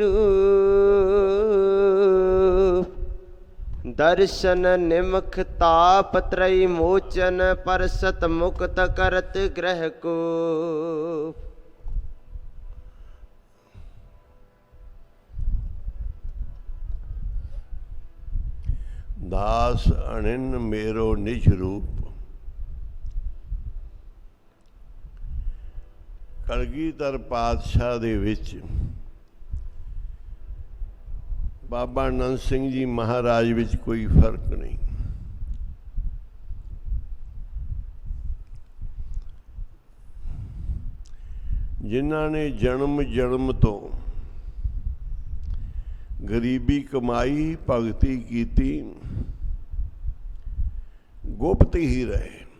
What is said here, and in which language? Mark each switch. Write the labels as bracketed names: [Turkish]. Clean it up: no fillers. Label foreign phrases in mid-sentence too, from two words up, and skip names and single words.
[Braj] रूप दर्शन निमख ताप त्रय मोचन परसत मुक्त करत ग्रह को दास अनिन मेरो निज रूप [Punjabi] ਕਲਗੀਧਰ ਪਾਤਸ਼ਾਹ ਦੇ ਵਿੱਚ ਬਾਬਾ ਆਨੰਦ ਸਿੰਘ ਜੀ ਮਹਾਰਾਜ ਵਿੱਚ ਕੋਈ ਫਰਕ ਨਹੀਂ ਜਿਨ੍ਹਾਂ ਨੇ ਜਨਮ ਜਨਮ ਤੋਂ ਗਰੀਬੀ ਕਮਾਈ ਭਗਤੀ ਕੀਤੀ ਗੁਪਤ ਹੀ ਰਹੇ